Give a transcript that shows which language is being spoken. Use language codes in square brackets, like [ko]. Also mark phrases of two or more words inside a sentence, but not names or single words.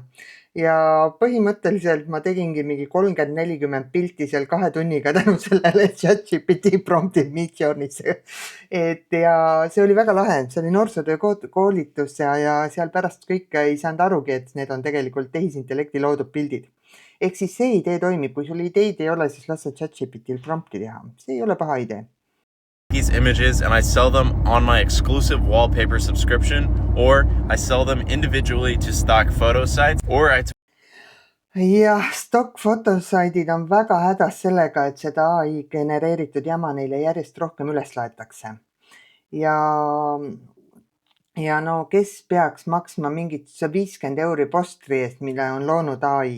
[et] Ja põhimõtteliselt ma tegingi mingi 30-40 pilti seal 2 tunniga tänu sellele ChatGPT promptid Midjourney'sse. Ja see oli väga lahe, see oli noorsootöö koolitus ja seal pärast kõik ei saanud arugi, et need on tegelikult tehisintellekti loodud pildid. Ehk siis see idee toimib, kui sul ideid ei ole, siis lase ChatGPTil prompti teha. See ei ole paha idee. [en] These images and I sell them on my exclusive wallpaper subscription, or I sell them individually to stock photo sites, or [et] Jah, stock fotosaidid on väga hädas sellega, et seda AI genereeritud jama neile järjest rohkem üles laetakse. Ja no kes peaks maksma mingit 50 € postri eest, mille on loonud AI?